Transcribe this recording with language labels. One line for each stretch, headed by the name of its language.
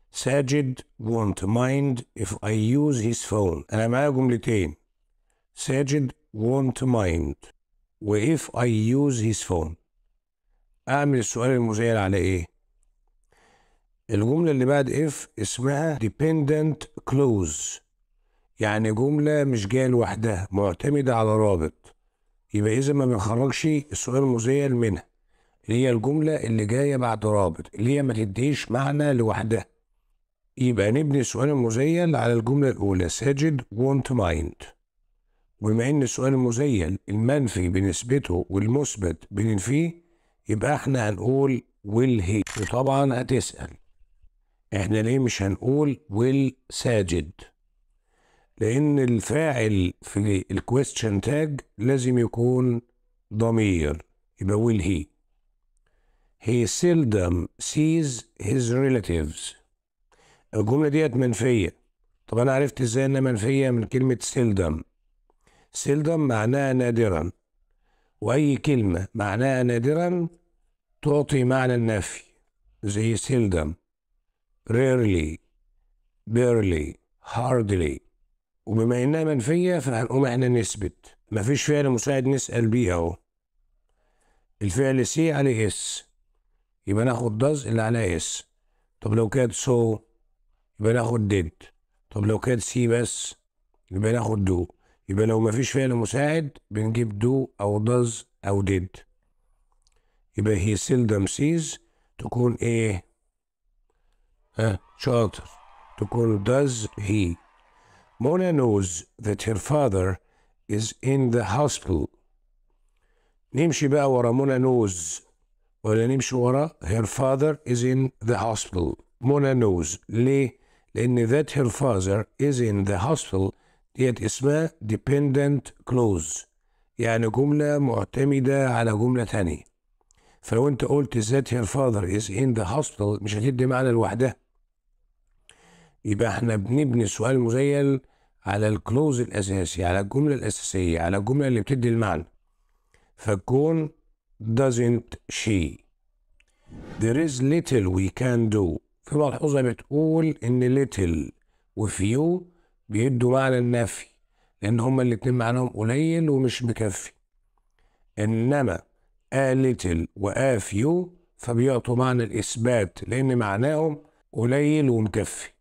English: Sajid won't mind if I use his phone.
Arabic: أنا معايا جملتين.
English: Sajid won't mind و if I use his phone.
Arabic: أعمل السؤال المزيل على إيه؟ الجملة اللي بعد if اسمها dependent clause، يعني جملة مش جاية لوحدها، معتمدة على رابط. يبقى إذا ما بنخرجش السؤال المزيل منها، اللي هي الجملة اللي جاية بعد رابط، اللي هي ما تديش معنى لوحدها. يبقى نبني السؤال المزيل على الجملة الأولى ساجد
English: won't mind.
Arabic: وبما إن السؤال المزيل المنفي بنثبته والمثبت بننفيه، يبقى إحنا هنقول
English: will he.
Arabic: وطبعا هتسأل إحنا ليه مش هنقول will ساجد؟ لأن الفاعل في الكويستشن تاج لازم يكون ضمير، يبقى
English: will he. He seldom sees his relatives.
Arabic: الجملة ديت منفية. طب أنا عرفت إزاي إنها منفية؟ من كلمة seldom. seldom معناها نادرا، وأي كلمة معناها نادرا تعطي معنى النفي، زي seldom، rarely، barely، hardly. وبما إنها منفية فهنقوم إحنا نثبت. مفيش فعل مساعد نسأل بيه أهو. الفعل سي عليه اس، يبقى ناخد does اللي عليها اس. طب لو كانت so يبقى ناخد did. طب لو كانت سي بس يبقى ناخد do. يبقى لو مفيش فعل مساعد بنجيب do أو does أو did. يبقى
English: he seldom sees
Arabic: تكون إيه؟ شاطر، تكون
English: does he. Mona knows that her father is in the hospital.
Arabic: نمشي بقى ورا
English: Mona knows
Arabic: ولا نمشي ورا
English: her father is in the hospital؟
Arabic: Mona knows. ليه؟ لأن
English: that her father is in the hospital
Arabic: ديت اسمها dependent clause، يعني جملة معتمدة على جملة تانية. فلو أنت قلت
English: that her father is in the hospital
Arabic: مش هتدي معنى لوحدها. يبقى احنا بنبني السؤال المزيل على الكلوز الأساسي، على الجملة الأساسية، على الجملة اللي بتدي المعنى.
English: فتكون doesn't she. There is little we can do.
Arabic: في ملحوظة بتقول إن little و few بيدوا معنى النفي، لأن هما الاتنين معناهم قليل ومش مكفي. إنما a little و a few فبيعطوا معنى الإثبات، لأن معناهم قليل ومكفي.